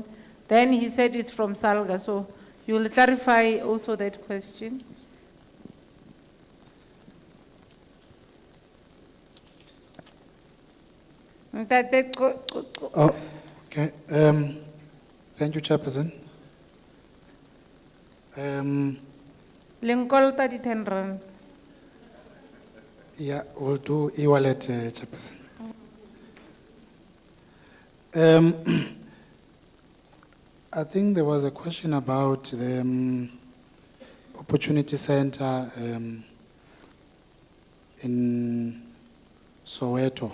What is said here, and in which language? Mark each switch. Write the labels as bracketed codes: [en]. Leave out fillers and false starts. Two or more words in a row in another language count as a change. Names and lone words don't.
[en] Then he said it's from Salga, so you will clarify also that question. Oh, okay. Thank you, Chairperson. Linkolta di 10 rand. Yeah, we'll do e-wallet, Chairperson. I think there was a question about the Opportunity Center in Soweto.